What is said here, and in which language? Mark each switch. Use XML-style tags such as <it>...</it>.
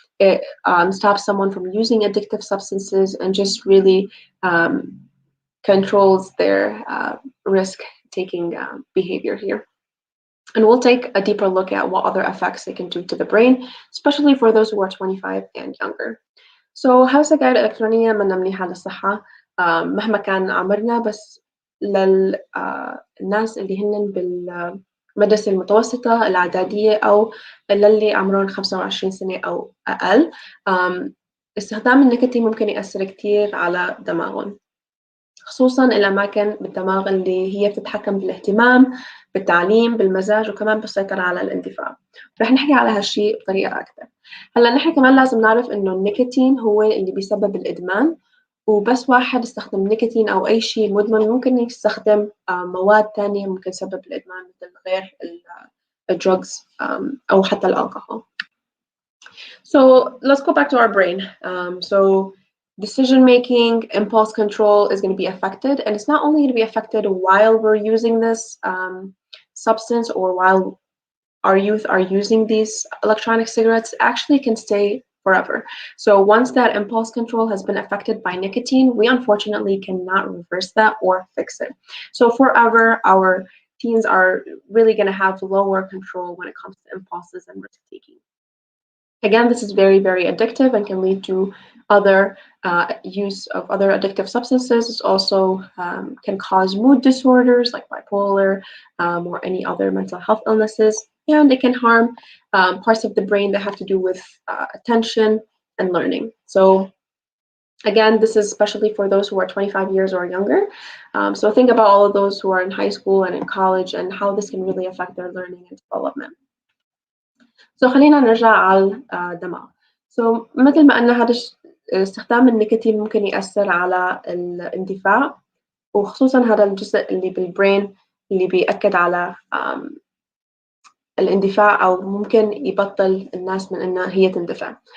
<en>It stops someone from using addictive substances and just really controls their risk-taking behavior here. And we'll take a deeper look at what other effects it can do to the brain, especially for those who are 25 and younger.</en> <ar>So هالسجاير الإلكترونية منا منيحة للصحة مهما كان عمرنا، بس للناس اللي هن بالمدرسة المتوسطة الإعدادية أو للي عمرهم 25 سنة أو أقل، استخدام النيكوتين ممكن يأثر كتير على دماغهم، خصوصا الأماكن بالدماغ اللي هي بتتحكم بالاهتمام، بالتعليم، بالمزاج، وكمان بالسيطرة على الاندفاع. رح نحكي على هالشيء بطريقة أكثر. هلا نحن كمان لازم نعرف إنه النيكوتين هو اللي بيسبب الإدمان، وبس واحد استخدم نيكوتين أو أي شيء مدمن ممكن يستخدم مواد تانية ممكن تسبب الإدمان مثل غير الدروجز أو حتى الألكحول.</ar> <en>So let's go back to our brain. So decision making, impulse control is going to be affected, and it's not only going to be affected while we're using this substance or while our youth are using these electronic cigarettes, actually can stay forever. So once that impulse control has been affected by nicotine, we unfortunately cannot reverse that or fix it. So forever, our teens are really going to have lower control when it comes to impulses and risk taking. Again, this is very, very addictive and can lead to other use of other addictive substances. It also can cause mood disorders like bipolar or any other mental health illnesses. And it can harm parts of the brain that have to do with attention and learning. So again, this is especially for those who are 25 years or younger. So think about all of those who are in high school and in college and how this can really affect their learning and development.</en> <ar>So خلينا نرجع على الدماغ. So مثل ما قلنا هذا استخدام النيكوتين ممكن يأثر على الاندفاع، وخصوصا هذا الجزء اللي بالبرين اللي بيأكد على الاندفاع أو ممكن يبطل الناس من إنها هي تندفع.</ar>